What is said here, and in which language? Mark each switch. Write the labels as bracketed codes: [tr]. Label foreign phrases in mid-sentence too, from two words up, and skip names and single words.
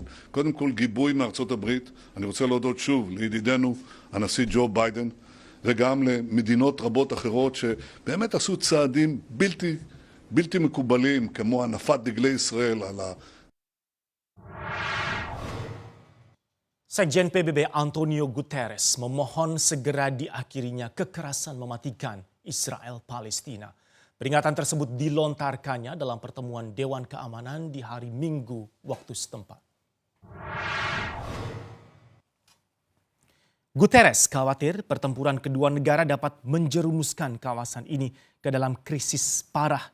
[he] קודם כל גיבוי מארצות הברית, אני רוצה להודות שוב לידידנו הנשיא ג'ו ביידן, וגם למדינות רבות אחרות שבאמת עשו צעדים בלתי מקובלים, כמו הנפת דגלי ישראל על [id] Sekjen PBB Antonio Guterres memohon segera diakhirinya kekerasan mematikan Israel-Palestina. Peringatan tersebut dilontarkannya dalam pertemuan Dewan Keamanan di hari Minggu waktu setempat. Guterres khawatir pertempuran kedua negara dapat menjerumuskan kawasan ini ke dalam krisis parah.